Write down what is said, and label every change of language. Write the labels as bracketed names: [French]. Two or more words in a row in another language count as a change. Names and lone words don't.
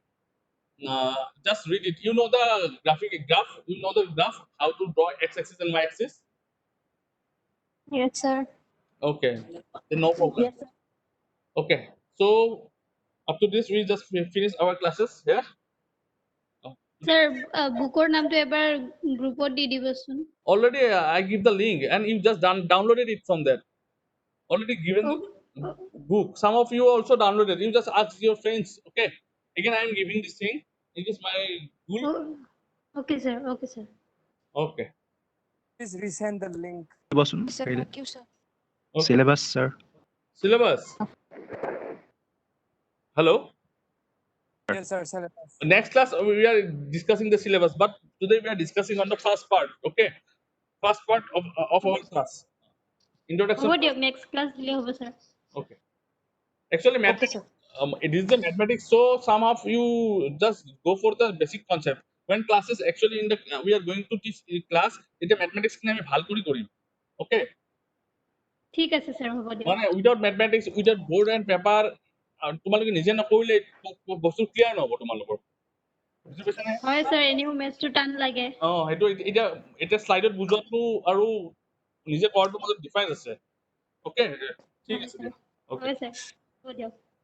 [English] Just read it. You know the graph. You know the graph how to draw x-axis and y-axis. Yes, sir. Okay, then no problem. Yes, sir. Okay, so up to this we just finish our classes here. Today Sir, [Assamese] বুকৰ নামটো এবাৰ গ্ৰুপত দি দিবচোন। [English] already I give the link and you just downloaded it from there. Already given Oh, the oh, book. Some of you also downloaded. You just ask your friends. Okay, again I am giving this thing. It is my Google. oh. Okay, sir. Okay, sir. Okay, Please resend the link. [Assamese] বসুন [English] Yes, sir. [Assamese] কাইলে [English] Thank you, sir. okay. syllabus sir Syllabus. Hello. Yes, sir. Syllabus. Next class we are discussing the syllabus, but today we are discussing on the first part. Okay, first part of our class, introduction [Assamese] হ'ব [English] to. [Assamese] দিয়ক [English] next class [Assamese] দিলে হ'ব ছাৰ। [English] Okay, actually Okay, mathematics, sir. it is the mathematics, so some of you just go for the basic concept. When classes actually in the we are going to teach class, [Assamese] এটা mathematics খিনি আমি ভাল কৰি কৰিম. Okay, ঠিক আছে ছাৰ, হ'ব দিয়ক। মানে [English] without mathematics, without board and paper, [Assamese] তোমালোকে নিজে নকৰিলে বস্তু ক্লিয়াৰ নহ'ব তোমালোকৰ। বুজি পাইছানে? হয় ছাৰ, এনেও মেথছটো টান লাগে। সেইটো এতিয়া এতিয়া শ্লাইডত বুজোৱাটো আৰু নিজে কৰাটোৰ মাজত ডিফাৰেঞ্চ আছে। অ'কে, ঠিক হয় আছে স্যাৰ দিয়া। ওকে। হয় স্যাৰ হ'ব দিয়ক